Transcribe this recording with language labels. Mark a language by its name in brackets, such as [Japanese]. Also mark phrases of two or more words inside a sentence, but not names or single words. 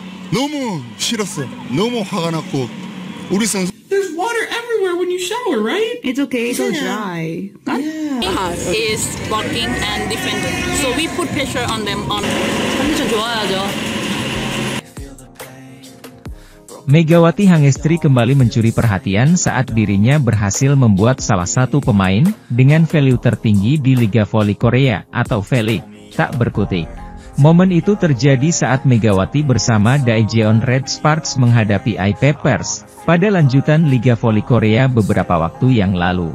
[Korean] 너무 싫었어요. 너무 화가 났고 우리 선수 [English] There's water everywhere when you shower, right? It's okay, so dry. is blocking and defending. So we put pressure on them on [Korean] 컨디션 좋아야죠. [Indonesian] Megawati Hangestri kembali mencuri perhatian saat dirinya berhasil membuat salah satu pemain dengan value tertinggi di Liga Voli Korea atau V-League tak berkutik. Momen itu terjadi saat Megawati bersama Daejeon Red Sparks menghadapi I-Peppers pada lanjutan Liga Voli Korea beberapa waktu yang lalu.